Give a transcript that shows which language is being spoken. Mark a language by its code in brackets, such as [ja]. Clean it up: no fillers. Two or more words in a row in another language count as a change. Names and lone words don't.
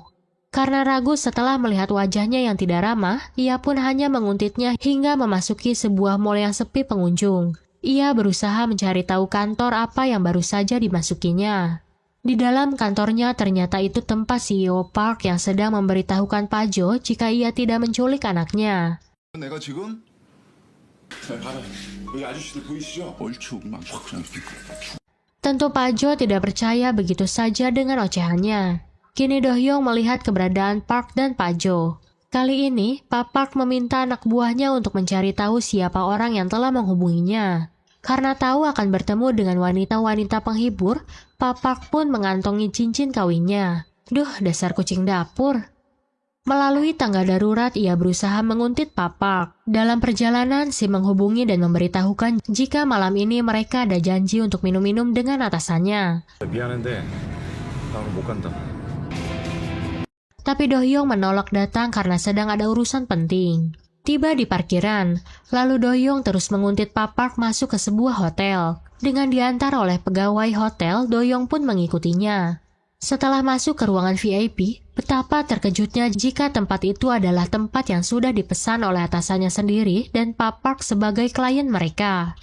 [id] Karena ragu setelah melihat wajahnya yang tidak ramah, ia pun hanya menguntitnya hingga memasuki sebuah mall yang sepi pengunjung. Ia berusaha mencari tahu kantor apa yang baru saja dimasukinya. Di dalam kantornya ternyata itu tempat CEO Park yang sedang memberitahukan Pak Jo jika ia tidak menculik anaknya. [ko] 내가 지금 봐봐 여기 아저씨들 보이시죠? 얼추 막 확. [id] Tentu Pak Jo tidak percaya begitu saja dengan ocehannya. Kini Do-hyung melihat keberadaan Park dan Pak Jo. Kali ini, Pak Park meminta anak buahnya untuk mencari tahu siapa orang yang telah menghubunginya. Karena tahu akan bertemu dengan wanita-wanita penghibur, Pak Park pun mengantongi cincin kawinnya. Duh, dasar kucing dapur. Melalui tangga darurat, ia berusaha menguntit Pak Park. Dalam perjalanan, si menghubungi dan memberitahukan jika malam ini mereka ada janji untuk minum-minum dengan atasannya. [ko] 미안한데 나 오늘 못 간다. [id] Tapi Do-hyung menolak datang karena sedang ada urusan penting. Tiba di parkiran, lalu Do-hyung terus menguntit Pak Park masuk ke sebuah hotel. Dengan diantar oleh pegawai hotel, Do-hyung pun mengikutinya. Setelah masuk ke ruangan VIP, betapa terkejutnya jika tempat itu adalah tempat yang sudah dipesan oleh atasannya sendiri dan Pak Park sebagai klien mereka.